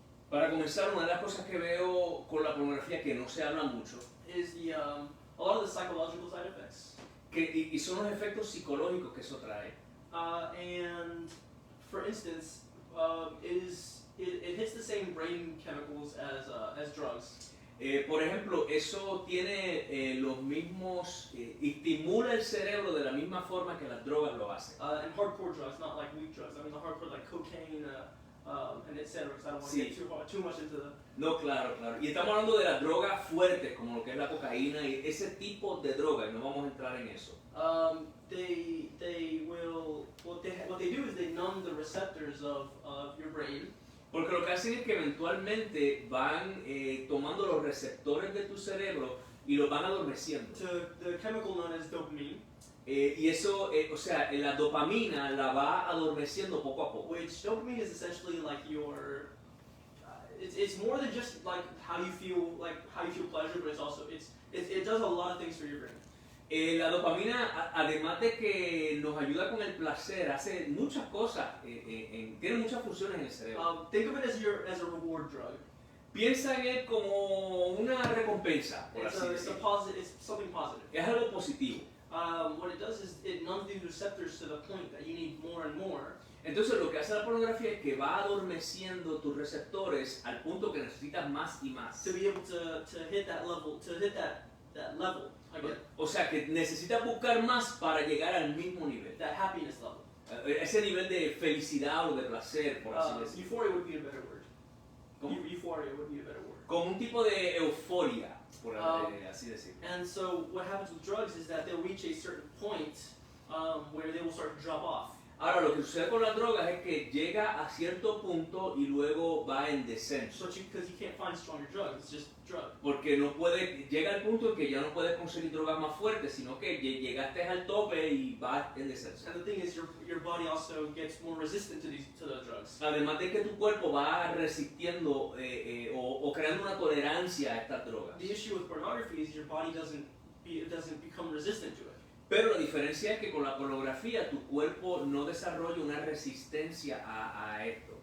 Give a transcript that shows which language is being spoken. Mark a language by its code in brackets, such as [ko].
[es] Para comenzar, una de las cosas que veo con la pornografía que no se habla mucho, [en] is a lot of the psychological side effects. [es] y son los efectos psicológicos que eso trae. [en] And for instance, it hits the same brain chemicals as drugs. [es] Por ejemplo, eso tiene los mismos, estimula el cerebro de la misma forma que las drogas lo hacen. [en] And hardcore drugs, not like weak drugs. I mean the hardcore like cocaine and etc. Because I don't want to [es] Sí. [en] get too much into the. [es] No, claro, claro. Y estamos hablando de las drogas fuertes, como lo que es la cocaína y ese tipo de droga, y no vamos a entrar en eso. [en] They will what they do is they numb the receptors of your brain. [es] Porque lo que hacen es que eventualmente van tomando los receptores de tu cerebro y los van adormeciendo. [en] To the chemical known as dopamine. [es] Y eso, o sea, la dopamina la va adormeciendo poco a poco. [en] Which dopamine is essentially like your. It's more than just like how you feel pleasure, but it's also it does a lot of things for your brain. [es] La dopamina, además de que nos ayuda con el placer, hace muchas cosas, tiene muchas funciones en el cerebro. [en] Think of it as a reward drug. [es] Piensa en él como una recompensa, por así decirlo. [en] It's something positive. [es] Es algo positivo. [en] What it does is it numbs these receptors to the point that you need more and more. [es] Entonces lo que hace la pornografía es que va adormeciendo tus receptores al punto que necesitas más y más. [en] To be able to hit that level, that level again. [es] O sea que necesitas buscar más para llegar al mismo nivel. [en] That happiness level. [es] Ese nivel de felicidad o de placer, por así decirlo. [en] Euphoria would be a better word. [es] ¿Cómo? [en] Euphoria would be a better word. [es] Como un tipo de euforia, por así decirlo. [en] And so what happens with drugs is that they'll reach a certain point where they will start to drop off. [es] Ahora, lo que sucede con las drogas es que llega a cierto punto y luego va en descenso. [en] Because you can't find stronger drugs, it's just drug. [es] Porque no puede, llega al punto en que ya no puedes conseguir drogas más fuertes, sino que llegaste al tope y vas en descenso. [en] And the thing is, your body also gets more resistant to the drugs. [es] Además de que tu cuerpo va resistiendo o creando una tolerancia a estas drogas. [en] The issue with pornography is your body doesn't become resistant to it. [es] Pero la diferencia es que con la pornografía tu cuerpo no desarrolla una resistencia a esto.